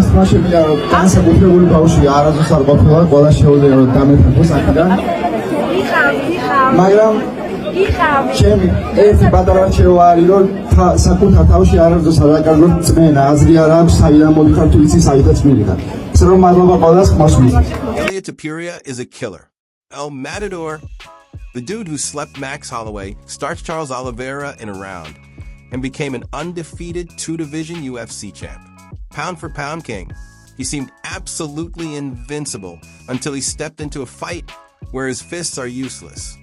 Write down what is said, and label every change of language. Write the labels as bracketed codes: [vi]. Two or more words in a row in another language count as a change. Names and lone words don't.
[ka] შეგვიძლია განსაკუთრებული ბავშვი არასდროს არ ყოფილა, ყველა შეუძლია რომ დამეთანხმოს აქედან. მაგრამ ჩემი ერთი პატარა რჩევა არის, რომ საკუთარ თავში არასდროს არ აკარგოთ წმენა, აზრი არ აქვს, საიდან მოდიხარ თუ იცი საიდანაც მივიღარ. ისე რომ მადლობა ყველას ხმას მისცემ. [en] Ilia Topuria is a killer. El Matador, the dude who slept Max Holloway, starched Charles Oliveira in a round, and became an undefeated two-division UFC champ. Pound for pound king, he seemed absolutely invincible until he stepped into a fight where his fists are useless.